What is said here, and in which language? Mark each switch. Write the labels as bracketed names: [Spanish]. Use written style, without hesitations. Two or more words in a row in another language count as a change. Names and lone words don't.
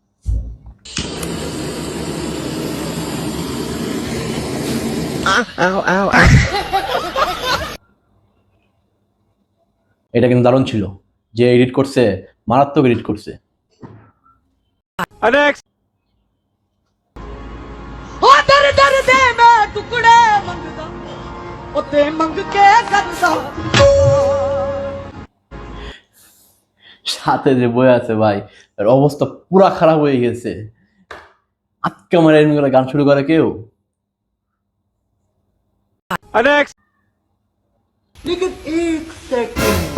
[Bangla] এটা কিন্তু দারুণ ছিল। যে এডিট করছে মারাত্মক এডিট করছে। নেক্সট। [Punjabi] ਓ ਦਰ ਦਰ ਦੇ ਮੈਂ ਟੁਕੜੇ ਮੰਗਦਾ ਓ ਤੇ ਮੰਗ ਕੇ ਕਰਦਾ [Bangla] সাথে যে বই আছে ভাই, এর অবস্থা পুরা খারাপ হয়ে গেছে। আজকে আমার এরকম করে গান শুরু করে কেউ? নেক্সট। [Hindi] लेकिन एक सेकंड